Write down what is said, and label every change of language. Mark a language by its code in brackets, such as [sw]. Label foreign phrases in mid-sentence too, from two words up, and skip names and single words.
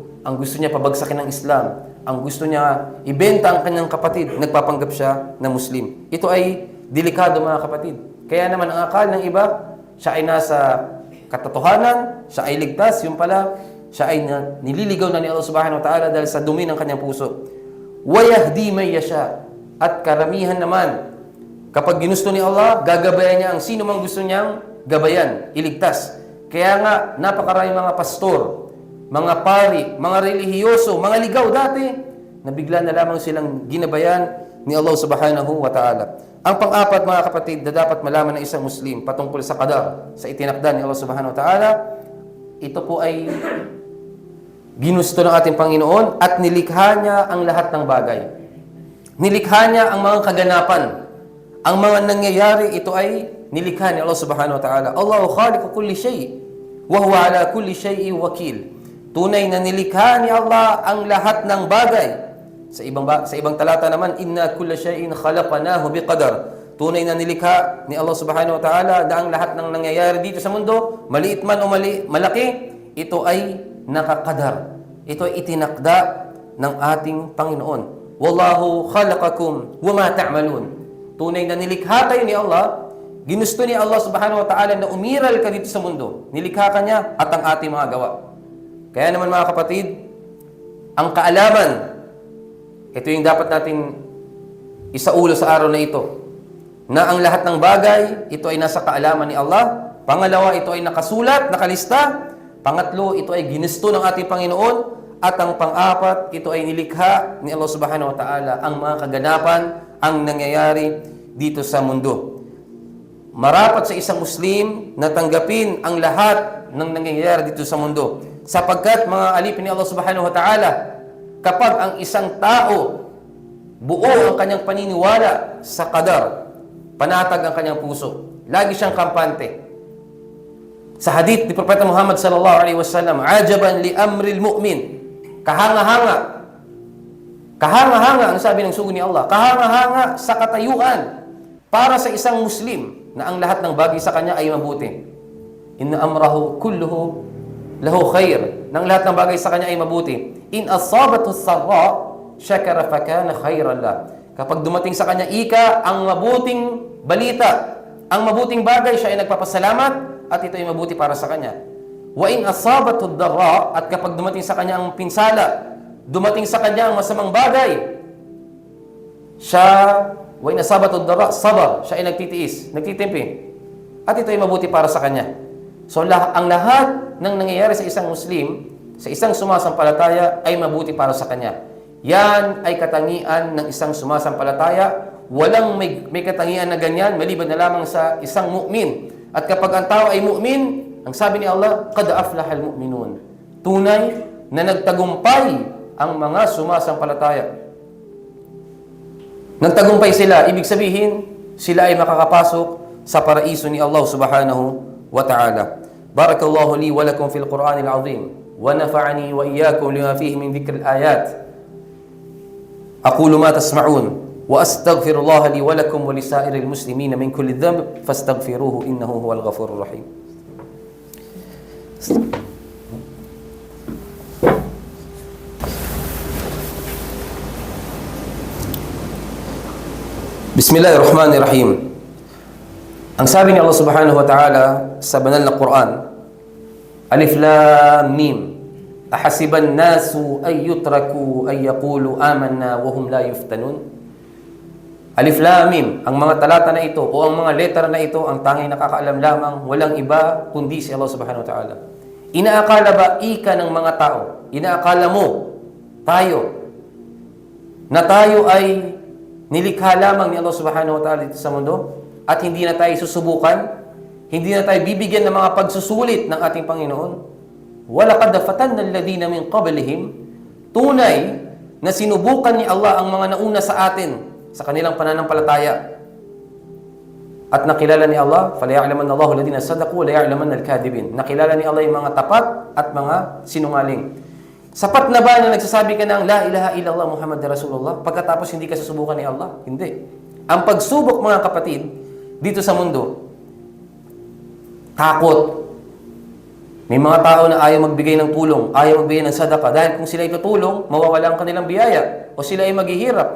[tl] Ang gusto niya pabagsakin ng Islam. Ang gusto niya ibenta ang kanyang kapatid. Nagpapanggap siya na Muslim. Ito ay delikado mga kapatid. Kaya naman ang akal ng iba, siya ay nasa katotohanan, siya ay ligtas, yung pala, siya ay nililigaw na ni Allah [ar] سبحانه وتعالى [tl] dahil sa dumi ng kanyang puso. [ar] وَيَهْدِي مَن يَشَاءُ. [tl] At karamihan naman, kapag ginusto ni Allah, gagabayan niya ang sino mang gusto niyang gabayan, iligtas. Kaya nga, napakaraming mga pastor, mga pari, mga relihiyoso, mga ligaw dati, na bigla na lamang silang ginabayan ni Allah [ar] سبحانه وتعالى. [tl] Ang pang-apat mga kapatid na dapat malaman ng isang Muslim patungkol sa qadar, sa itinakda ni Allah [ar] سبحانه وتعالى, [tl] ito po ay ginusto ng ating Panginoon at nilikha niya ang lahat ng bagay. Nilikha niya ang mga kaganapan. Ang mga nangyayari, ito ay nilikha ni Allah [ar] سبحانه وتعالى. الله خالق كل شيء وهو على كل شيء وكيل. [tl] Tunay na nilikha ni Allah ang lahat ng bagay. Sa ibang talata naman, [ar] إنا كل شيء خلقناه بقدر. [tl] Tunay na nilikha ni Allah [ar] سبحانه وتعالى [tl] na ang lahat ng nangyayari dito sa mundo, maliit man o malaki, ito ay nakakadar. Ito ay itinakda ng ating Panginoon. [ar] والله خلقكم وما تعملون. [tl] Tunay na nilikha kayo ni Allah. Ginusto ni Allah [ar] سبحانه وتعالى [tl] na umiral ka dito sa mundo. Nilikha ka niya at ang ating mga gawa. Kaya naman mga kapatid, ang kaalaman, ito yung dapat nating isaulo sa araw na ito. Na ang lahat ng bagay, ito ay nasa kaalaman ni Allah. Pangalawa, ito ay nakasulat, nakalista. Pangatlo, ito ay ginusto ng ating Panginoon. At ang pang-apat, ito ay nilikha ni Allah [ar] سبحانه وتعالى [tl] ang mga kaganapan, ang nangyayari dito sa mundo. Marapat sa isang Muslim na tanggapin ang lahat ng nangyayari dito sa mundo. Sapagkat mga alipin ni Allah [ar] سبحانه وتعالى, [tl] kapag ang isang tao buo ang kanyang paniniwala sa qadar, panatag ang kanyang puso, lagi siyang kampante. Sa hadith ni Propeta Muhammad [ar] صلى الله عليه وسلم, عجبا لأمر المؤمن. [tl] Kahanga-hanga. Kahanga-hanga, ang sabi ng sugo ni Allah. Kahanga-hanga sa katayuan para sa isang Muslim na ang lahat ng bagay sa kanya ay mabuti. [ar] إن أمره كله له خير. [tl] Nang lahat ng bagay sa kanya ay mabuti. [ar] إن أصابته سراء شكر فكان خيرا له. [tl] Kapag dumating sa kanya ika, ang mabuting balita, ang mabuting bagay, siya ay nagpapasalamat at ito ay mabuti para sa kanya. [ar] وإن أصابته ضراء, [tl] at kapag dumating sa kanya ang pinsala, dumating sa kanya ang masamang bagay, [ar] وإن أصابته ضراء صبر, [tl] siya ay nagtitiis, nagtitimpi. At ito ay mabuti para sa kanya. So ang lahat ng nangyayari sa isang Muslim, sa isang sumasampalataya ay mabuti para sa kanya. Yan ay katangian ng isang sumasampalataya. Walang may katangian na ganyan maliban na lamang sa isang mu'min. At kapag ang tao ay mu'min, ang sabi ni Allah, [ar] قد أفلح المؤمنون. [tl] Tunay na nagtagumpay ang mga sumasampalataya. Nagtagumpay sila, ibig sabihin, sila ay makakapasok sa paraiso ni Allah [ar] سبحانه وتعالى. بارك الله لي ولكم في القرآن العظيم ونفعني وإياكم لما فيه من ذكر الآيات. أقول ما تسمعون وأستغفر الله لي ولكم ولسائر المسلمين من كل ذنب فاستغفروه إنه هو الغفور الرحيم. بسم الله الرحمن الرحيم. [tl] Ang sabi ni Allah [ar] سبحانه وتعالى [tl] sa banal na Quran, [ar] الم أحسب الناس أن يتركوا أن يقولوا آمنا وهم لا يفتنون. الم, [tl] ang mga talata na ito o ang mga letra na ito, ang tanging nakakaalam lamang, walang iba kundi si Allah [ar] سبحانه وتعالى. [tl] Inaakala ba ika ng mga tao? Inaakala mo, tayo, na tayo ay nilikha lamang ni Allah [ar] سبحانه وتعالى [tl] dito sa mundo at hindi na tayo susubukan, hindi na tayo bibigyan ng mga pagsusulit ng ating Panginoon. [ar] وَلَقَدْ فَتَنَّا الَّذِينَ مِنْ قَبْلِهِمْ, [tl] tunay na sinubukan ni Allah ang mga nauna sa atin sa kanilang pananampalataya. At nakilala ni Allah, [ar] فَلَيَعْلَمَنَّ اللَّهُ الَّذِينَ صَدَقُوا وَلَيَعْلَمَنَّ الْكَاذِبِينَ. [tl] Nakilala ni Allah yung mga tapat at mga sinungaling. Sapat na ba na nagsasabi ka ng [ar] لا إله إلا الله محمد رسول الله [tl] pagkatapos hindi ka susubukan ni Allah? Hindi. Ang pagsubok, mga kapatid, dito sa mundo, takot. May mga tao na ayaw magbigay ng tulong, ayaw magbigay ng sadaka dahil kung sila itutulong, mawawala ang kanilang biyaya o sila ay maghihirap.